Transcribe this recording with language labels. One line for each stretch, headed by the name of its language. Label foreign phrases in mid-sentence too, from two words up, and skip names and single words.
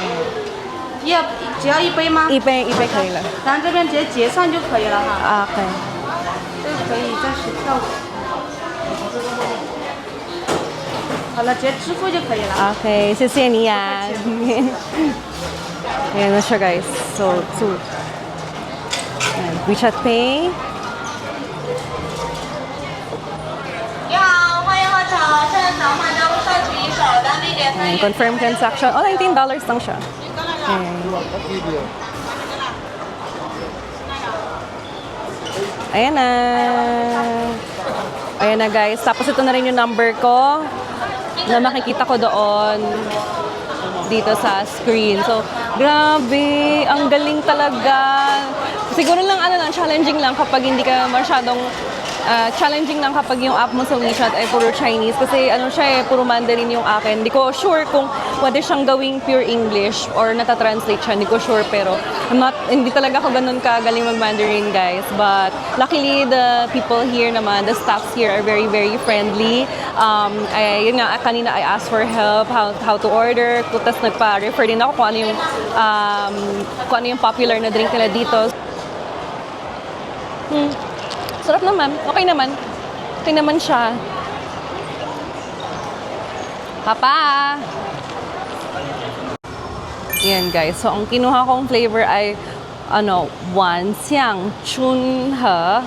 Chinese: 只要一杯吗？一杯可以了。然后这边直接结算就可以了哈。啊，OK。这个可以暂时跳过。好了，直接支付就可以了。
Filipino: Okay,
Chinese: 谢谢你啊。
Filipino: Ayan na siya guys. So, ayan, WeChat Pay.
Chinese: 你好，欢迎喝茶，现在场换将会收取一手当地点分。
Filipino: Ayan,
English: confirm transaction.
Filipino: Oh, $19 lang siya. Ayan na. Ayan na guys. Tapos ito na rin yung number ko na makikita ko doon dito sa screen. So, grabe. Ang galing talaga. Siguro lang, challenging lang kapag hindi ka masyadong challenging lang kapag yung app mo sa WeChat ay puro Chinese kasi puro Mandarin yung akin. Hindi ko sure kung pwede siyang gawing
English: pure English
Filipino: or natatranslate siya. Hindi ko sure pero hindi talaga ako ganun kagaling mag-Mandarin guys.
English: But luckily the people here naman, the staffs here are very very friendly.
Filipino: Yun nga, kanina
English: I asked for help how to order.
Filipino: Tapos nagpa-refer din ako kung ano yung popular na drink nila dito. Sarap naman. Okay naman. Okay naman siya. Papa! Yan guys. So, ang kinuha kong flavor ay Wan Xiang Chun He.